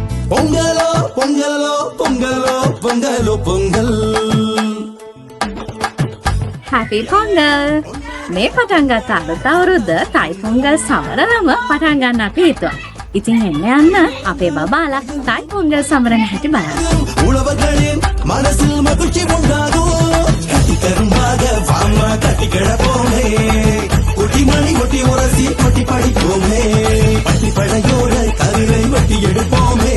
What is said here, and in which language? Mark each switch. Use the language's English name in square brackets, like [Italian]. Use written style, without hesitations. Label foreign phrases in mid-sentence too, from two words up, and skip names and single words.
[Tamil] பொங்கலோ பொங்கலோ பொங்கலோ பொங்கலோ பொங்கல். [English] Happy Pongal! [Sinhala] මේ පටන් ගත්ත අලුත් අවුරුද්ද තයි පොංගල් සමරනම පටන් ගන්න අපි හිතුවා. ඉතින් එන්න යන්න අපේ බබාලා තයි පොංගල් සමරන හැටි බලන්න. [Tamil] உழவர்களின் மனசில் மகிழ்ச்சி உண்டாகும். கட்டி கரும்பாக வாமா கட்டி கிடப்போமே. கொட்டி மணி கொட்டி உரசி கொட்டி படிப்போமே. பட்டி படையோட கருவை வெட்டி எடுப்போமே.